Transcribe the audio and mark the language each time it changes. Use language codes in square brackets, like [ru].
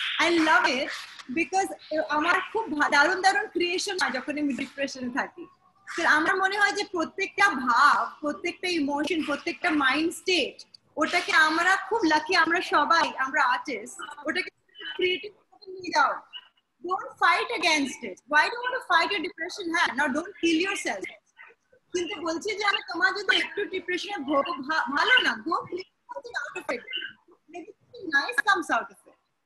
[en] I love it because [bn] আমার খুব দারুণ দারুণ ক্রিয়েশন হয় যখন আমি ডিপ্রেশনে থাকি। আমার মনে হয় যে প্রত্যেকটা ভাব, প্রত্যেকটা ইমোশন, প্রত্যেকটা মাইন্ড স্টেট, ওটাকে আমরা খুব লাকি, আমরা সবাই, আমরা আর্টিস্ট, ওটাকে ক্রিয়েটিভ নিয়ে যাও। [en] Don't fight against it. Why do you want to fight your depression? হ্যাঁ, now don't kill yourself. [bn] কিন্তু বলছি যে আমি তোমার যদি একটু ডিপ্রেশনে ভোগো, ভালো না, গো [en] something out of it. Maybe something nice comes out of it.